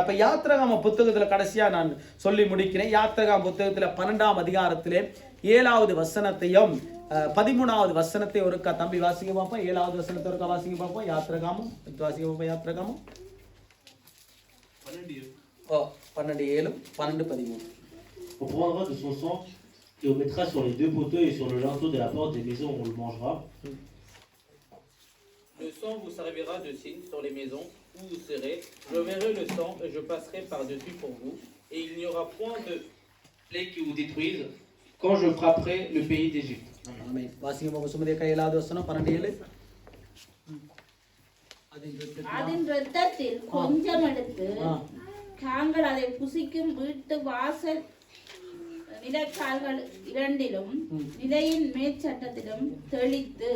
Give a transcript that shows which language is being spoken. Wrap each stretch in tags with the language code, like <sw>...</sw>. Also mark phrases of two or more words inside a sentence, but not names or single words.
<ta>அப்ப யாத்திராகம புத்தகத்துல கடைசியா நான் சொல்லி முடிக்கிறேன். யாத்திராகம புத்தகத்துல 12ஆம் அதிகாரத்திலே 7வது வசனத்தையும் 13வது வசனத்தை ஒருக்கா தம்பி வாசிங்க பார்ப்போம். 7வது வசனத்தை ஒருக்கா வாசிங்க பார்ப்போம். யாத்திராகமம் வாசிங்க பார்ப்போம். யாத்திராகமம் 12:7, 12:13.</ta> <fr>On prendra de son sang et on mettra sur les 2 poteaux et sur le linteau de la porte des maisons où on le mangera. Le sang vous servira de signe sur les maisons où vous serez. Je verrai le sang et je passerai par-dessus pour vous. Et il n'y aura point de plaie qui vous détruise quand je frapperai le pays d'Égypte.</fr> <ta>Amen. வாசிங்க பாப்போம். சுமதியக்கா 7வது வசனம் 12:7. அதன் இரத்தத்தில் கொஞ்சம் எடுத்து தாங்கள் அதை புசிக்கும் வீட்டு வாசல் நிலக்கால்கள் இரண்டிலும் நிலையின் மேற்சட்டத்திலும் தெளித்து.</ta>